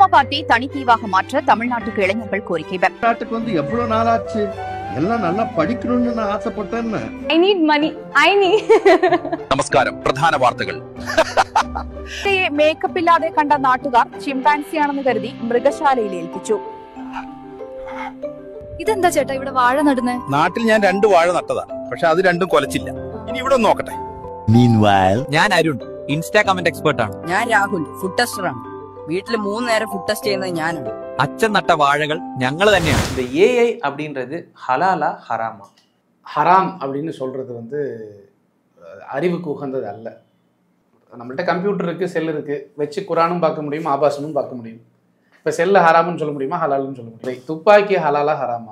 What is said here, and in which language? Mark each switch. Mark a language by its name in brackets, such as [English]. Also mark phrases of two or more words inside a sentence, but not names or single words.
[Tamil] தமிழ்நாட்டை தனித்தீவாக மாற்ற தமிழ்நாட்டுக்கு இளைஞர்கள் கோரிக்கை. நாட்டுக்கு வந்து எவ்வளவு நாளாச்சு, எல்லாம் நல்லா படிக்கணும்னு நான் ஆசைப்பட்டேன். [English] I need money. [Malayalam] നമസ്കാരം. പ്രധാന വാർത്തകൾ. മേക്കപ്പ് ഇല്ലാതെ കണ്ട നാട്ടുകാർ ചിമ്പാൻസിയാണെന്ന് കരുതി മൃഗശാലയിൽ ഏൽപ്പിച്ചു. ഇതെന്താ ചേട്ടാ ഇവിടെ വാഴ നടുന്നേ? നാട്ടിൽ ഞാൻ 2 വാഴ നട്ടതാ, പക്ഷെ അത് രണ്ടും കൊലച്ചില്ല. ഇനി ഇവിടെ നോക്കട്ടെ. ഞാൻ അരുൺ, ഇൻസ്റ്റാ കമന്റ് എക്സ്പേർട്ട് ആണ്. ഞാൻ രാഹുൽ, ഫുഡ് ടെസ്റ്റർ ആണ്. വീട്ടിൽ 3 നേരം ഫുഡ് ടെസ്റ്റ് ചെയ്യുന്നത് ഞാനാണ്. അച്ഛൻ നട്ട വാഴകൾ ഞങ്ങൾ തന്നെയാണ്. [Tamil] இந்த ஏஐ அப்படின்றது ஹலாலா ஹராமா? ஹராம் அப்படின்னு சொல்கிறது வந்து அறிவுக்கு உகந்தது அல்ல. நம்மள்ட்ட கம்ப்யூட்டர் இருக்குது, செல் இருக்குது, வச்சு குரானும் பார்க்க முடியும், ஆபாசமும் பார்க்க முடியும். இப்போ செல்ல ஹராம்னு சொல்ல முடியுமா, ஹலால்னு சொல்ல முடியும்? துப்பாக்கி ஹலாலா ஹராமா?